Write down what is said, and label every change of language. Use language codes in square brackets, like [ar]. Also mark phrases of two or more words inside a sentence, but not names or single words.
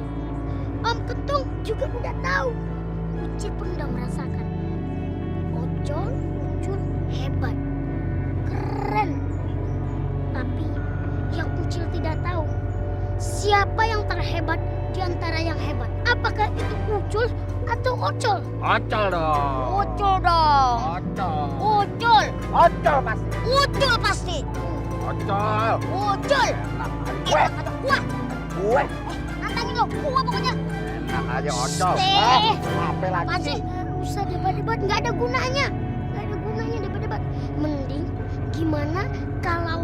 [id] Om Kentung juga udah tahu. Ucil pun udah merasakan. Ucul hebat. Keren. Tapi yang Ucil tidak tahu, siapa yang terhebat di antara yang hebat? Apakah itu Ucul atau Ocol? Ocol dong. Ucul dong. Ocol. Ucul. Ocol pasti. Ucul pasti. Ocol. Ucul. Gue. Wah, Gue. nantangin lo. Gua pokoknya. Enak aja Ocol. Apa lagi Apaan sih? sih? Usah debat-debat, nggak ada gunanya. Nggak ada gunanya debat-debat. Mending gimana kalau